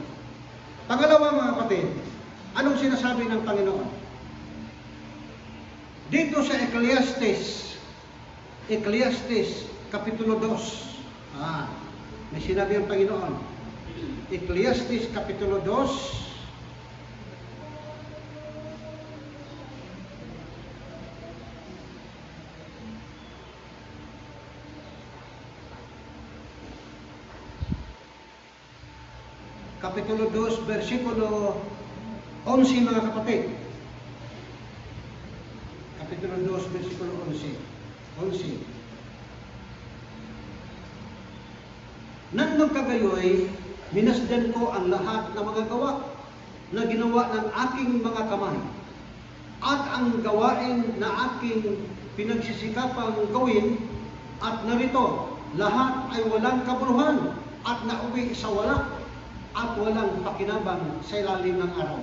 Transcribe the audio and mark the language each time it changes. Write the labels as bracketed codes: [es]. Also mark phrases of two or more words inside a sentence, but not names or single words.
[tl] Pangalawa mga kapatid, anong sinasabi ng Panginoon? Dito sa Ecclesiastes, Kapitulo 2. May sinabi ang Panginoon. Ecclesiastes, Kapitulo 2. Kapitulo 2, versikulo 11 mga kapatid. Kapitulo 2, versikulo 11. Nandang kagayoy, minasdan ko ang lahat ng mga gawa na ginawa ng aking mga kamay. At ang gawain na aking pinagsisikapang gawin, at narito, lahat ay walang kabuluhan at nauwi sa wala at walang pakinabang sa ilalim ng araw.